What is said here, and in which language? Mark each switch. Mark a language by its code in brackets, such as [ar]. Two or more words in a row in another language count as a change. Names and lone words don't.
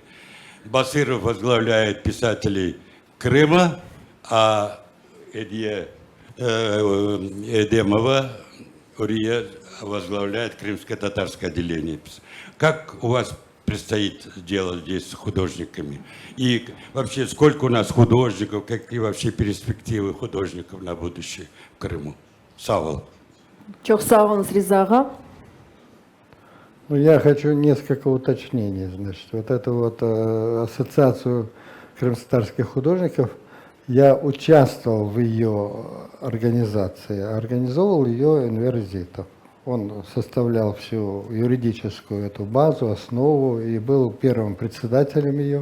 [ru] Басыров возглавляет писателей Крыма, а Эдемова Урия возглавляет крымско-татарское отделение. Как у вас предстоит делать здесь с художниками? И вообще, сколько у нас художников, какие вообще перспективы художников на будущее в Крыму? Савол. [crh] Çok sağ olun Rıza ağa. [ru] Ну, я хочу несколько уточнений. Значит, вот эту вот ассоциацию крымско-татарских художников, я участвовал в ее организации, организовывал ее Энвер Зитов. Он составлял всю юридическую эту базу, основу и был первым председателем ее.